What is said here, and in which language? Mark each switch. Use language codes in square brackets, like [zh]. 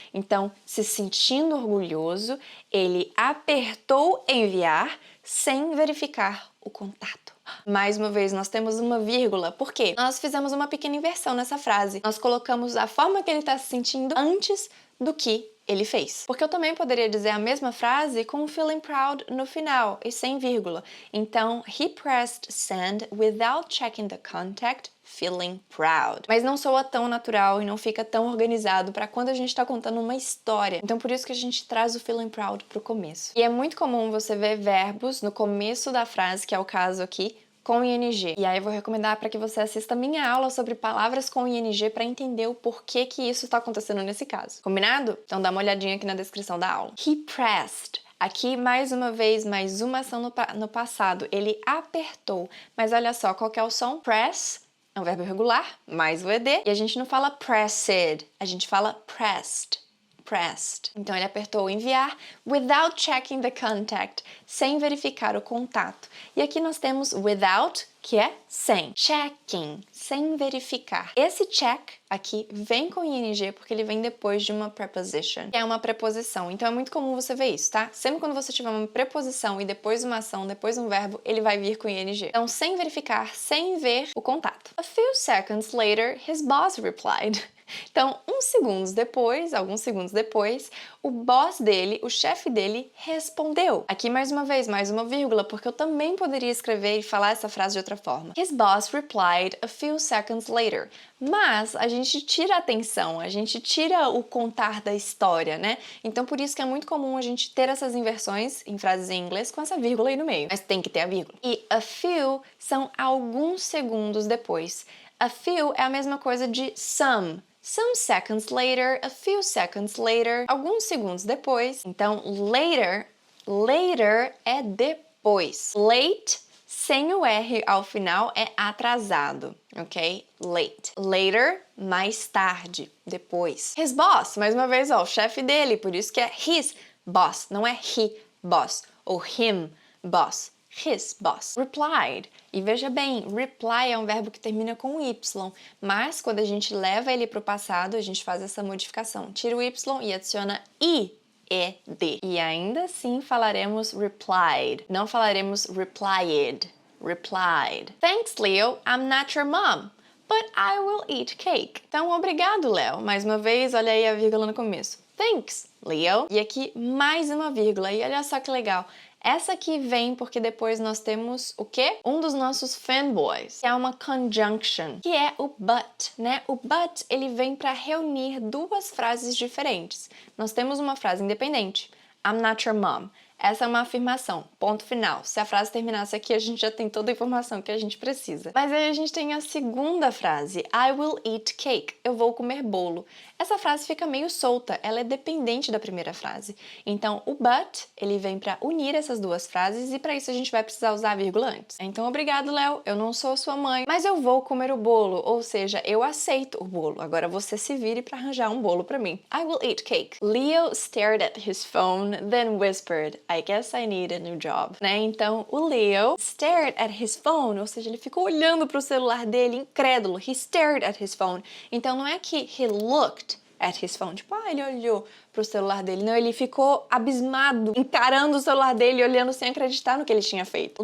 [pt] Então, se sentindo orgulhoso, ele apertou enviar sem verificar o contato. Mais uma vez, nós temos uma vírgula. Por quê? Nós fizemos uma pequena inversão nessa frase. Nós colocamos a forma que ele está se sentindo antes do que ele fez. Porque eu também poderia dizer a mesma frase com [en] feeling proud [pt] no final e sem vírgula. [en] Então, he pressed send without checking the contact, feeling proud. [pt] Mas não soa tão natural e não fica tão organizado para quando a gente está contando uma história. Então, por isso que a gente traz o [en] feeling proud [pt] pro começo. E é muito comum você ver verbos no começo da frase, que é o caso aqui, com ing. E aí eu vou recomendar para que você assista a minha aula sobre palavras com ing para entender o porquê que isso está acontecendo nesse caso. Combinado? Então dá uma olhadinha aqui na descrição da aula. [en] He pressed. [pt] Aqui, mais uma vez, mais uma ação no passado. Ele apertou. Mas olha só, qual que é o som? Press é um verbo irregular, mais o ed. E a gente não fala pressed, a gente fala pressed. Pressed. Então ele apertou enviar [en] without checking the contact, [pt] sem verificar o contato. E aqui nós temos without, que é sem. Checking, sem verificar. Esse check aqui vem com ing porque ele vem depois de uma preposition, que é uma preposição. Então é muito comum você ver isso, tá? Sempre quando você tiver uma preposição e depois uma ação, depois um verbo, ele vai vir com ing. Então sem verificar, sem ver o contato. [en] A few seconds later, his boss replied. [pt] Então, alguns segundos depois, o boss dele, o chefe dele, respondeu. Aqui mais uma vez, mais uma vírgula, porque eu também poderia escrever e falar essa frase de outra forma. [en] His boss replied a few seconds later. [pt] Mas a gente tira a atenção, a gente tira o contar da história, né? Então, por isso que é muito comum a gente ter essas inversões em frases em inglês com essa vírgula aí no meio. Mas tem que ter a vírgula. E a few são alguns segundos depois. A few é a mesma coisa de some. [en] Some seconds later, a few seconds later, alguns segundos depois. [pt] Então, later é depois. Late, sem o R ao final, é atrasado, ok? Late. Later, mais tarde, depois. [en] His boss, [pt] mais uma vez, ó, o chefe dele, por isso que é [en] his boss, [pt] não é he boss, ou him boss. His boss replied. E veja bem, reply é um verbo que termina com Y, mas quando a gente leva ele para o passado, a gente faz essa modificação. Tira o Y e adiciona ed. E ainda assim falaremos replied, não falaremos replied. [en] Replied. Thanks, Leo, I'm not your mom, but I will eat cake. [pt] Então, obrigado, Léo. Mais uma vez, olha aí a vírgula no começo. [en] Thanks, Leo. [pt] E aqui mais uma vírgula. E olha só que legal. Essa aqui vem porque depois nós temos o quê? Um dos nossos fanboys, que é uma conjunction, que é o but, né? O but, ele vem para reunir duas frases diferentes. Nós temos uma frase independente, [en] I'm not your mom. [pt] Essa é uma afirmação, ponto final. Se a frase terminasse aqui, a gente já tem toda a informação que a gente precisa. Mas aí a gente tem a segunda frase, [en] I will eat cake. [pt] Eu vou comer bolo. Essa frase fica meio solta, ela é dependente da primeira frase. Então, o but, ele vem para unir essas duas frases e para isso a gente vai precisar usar a vírgula antes. Então, obrigado, Léo, eu não sou sua mãe, mas eu vou comer o bolo, ou seja, eu aceito o bolo. Agora você se vire para arranjar um bolo para mim. [en] I will eat cake. Leo stared at his phone, then whispered, I guess I need a new job. [pt] Né? Então, o Leo [en] stared at his phone, [pt] ou seja, ele ficou olhando para o celular dele, incrédulo. [en] He stared at his phone. [pt] Então, não é que [en] he looked at his phone, [pt] tipo, ele olhou pro celular dele. Não, ele ficou abismado, encarando o celular dele, olhando sem acreditar no que ele tinha feito.